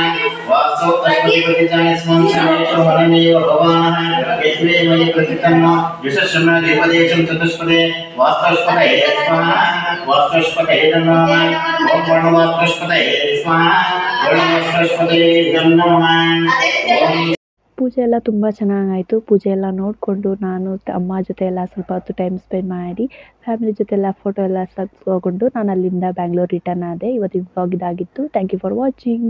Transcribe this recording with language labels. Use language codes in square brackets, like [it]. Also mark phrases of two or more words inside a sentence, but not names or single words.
[sa] वासो अश्वतिपतिजाय स्वं समेषो हरमेव भवानः यस्मै मयि प्रतितन्नो युषश्रमदेवदेशं चतुष्पदे वास्तुष्पतये स्वाहा वास्तुष्पतये नमः। ओम वर्णवास्तुष्पतये स्वाहा वर्णवास्तुष्पतये नमः। ओम [kn] ಪೂಜೆ ಎಲ್ಲ ತುಂಬ ಚೆನ್ನಾಗಾಯಿತು. ಪೂಜೆ ಎಲ್ಲ ನೋಡಿಕೊಂಡು ನಾನು ಅಮ್ಮ ಜೊತೆ ಎಲ್ಲ ಸ್ವಲ್ಪ ಹೊತ್ತು [en] time spend [kn] ಮಾಡಿ ಫ್ಯಾಮಿಲಿ ಜೊತೆ ಎಲ್ಲ ಫೋಟೋ ಎಲ್ಲ ತೆಗೆದುಕೊಂಡು ನಾನು ಅಲ್ಲಿಂದ ಬ್ಯಾಂಗ್ಳೂರ್ ರಿಟರ್ನ್ ಆದೆ. ಇವತ್ತಿನ ವ್ಲಾಗ್ ಇದಾಗಿತ್ತು. [en] thank you for watching.